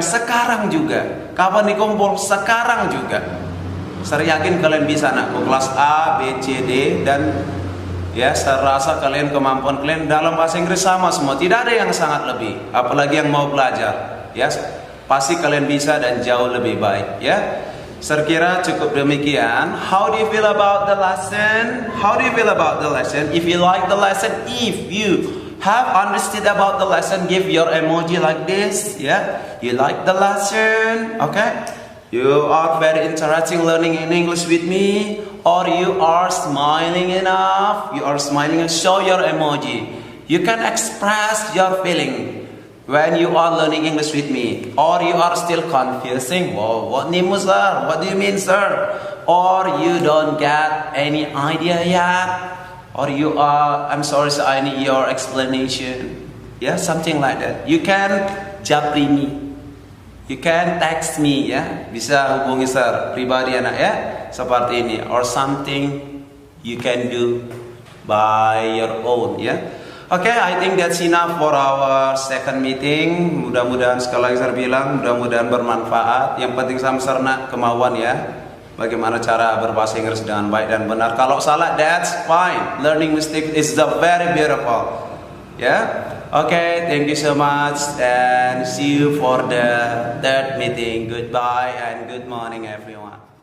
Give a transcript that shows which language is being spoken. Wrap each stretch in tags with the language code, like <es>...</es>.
<id>Sekarang juga. Kapan dikumpul? Sekarang juga. Saya yakin kalian bisa anakku, kelas A, B, C, D, dan ya saya rasa kalian kemampuan kalian dalam bahasa Inggris sama semua. Tidak ada yang sangat lebih, apalagi yang mau belajar. Ya, pasti kalian bisa dan jauh lebih baik. Ya, saya kira cukup demikian.</id> <en>How do you feel about the lesson? How do you feel about the lesson? If you like the lesson, if you have understood about the lesson, give your emoji like this. Yeah, you like the lesson? Okay. You are very interesting learning in English with me, or you are smiling enough. You are smiling and show your emoji. You can express your feeling when you are learning English with me, or you are still confusing. Whoa, what name was sir? What do you mean, sir? Or you don't get any idea yet, or you are, I'm sorry, sir, I need your explanation. Yeah, something like that. You can japri me. You can text me ya,</en> <id>bisa hubungi Sir pribadi anak ya, seperti ini,</id> <en>or something you can do by your own ya. Okay, I think that's enough for our second meeting.</en> <id>Mudah-mudahan sekali lagi saya bilang, mudah-mudahan bermanfaat. Yang penting sama kemauan ya, bagaimana cara berbahasa Inggris dengan baik dan benar. Kalau salah,</id> <en>that's fine. Learning mistake is the very beautiful. Yeah. Okay, thank you so much and see you for the third meeting. Goodbye and good morning everyone.</en>